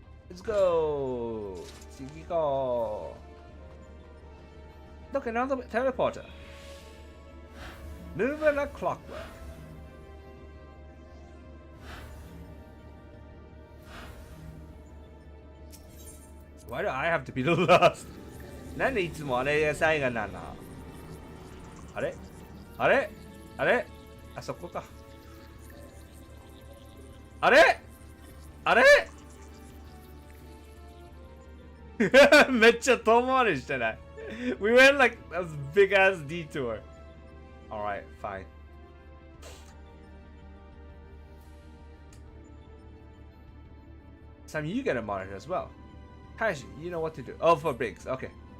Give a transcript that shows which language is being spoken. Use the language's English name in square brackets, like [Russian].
[English] Let's go. Tsugi go. Look, another teleporter. Moving like clockwork. Why do I have to be the last? [Japanese] なんでいつもあれが最後なの？あれ？あれ？あれ？あそこか。あれ？あれ？めっちゃ遠回りしてない。 [English] We went like a big ass detour. Alright, fine. Sam, you get a monitor as well. Hashi, you know what to do. Oh, for Biggs. Okay.